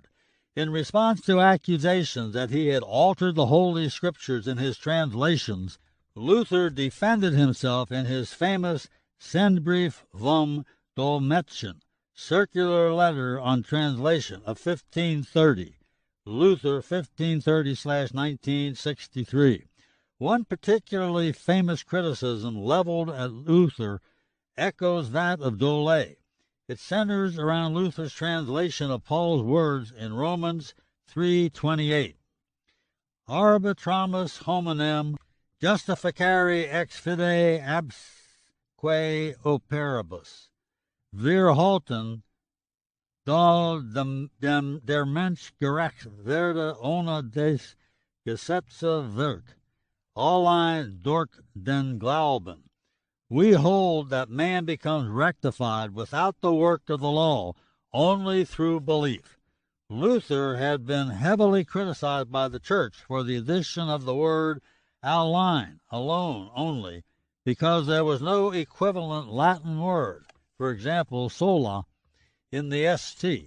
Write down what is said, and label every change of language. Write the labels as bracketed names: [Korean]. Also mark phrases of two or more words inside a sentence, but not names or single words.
[English] In response to accusations that he had altered the Holy Scriptures in his translations, Luther defended himself in his famous Sendbrief vom Dolmetschen, circular letter on translation of 1530, Luther 1530/1963. One particularly famous criticism leveled at Luther echoes that of Dolet. It centers around Luther's translation of Paul's words in Romans 3:28. [Latin] Arbitramus hominem justificare ex fide absque operibus. [German] Wir halten, da der Mensch gerecht werde ohne des Gesetze Werk, allein durch den Glauben. [English] We hold that man becomes rectified without the work of the law, only through belief. Luther had been heavily criticized by the church for the addition of the word allein, alone, only, because there was no equivalent Latin word, for example, sola, in the ST.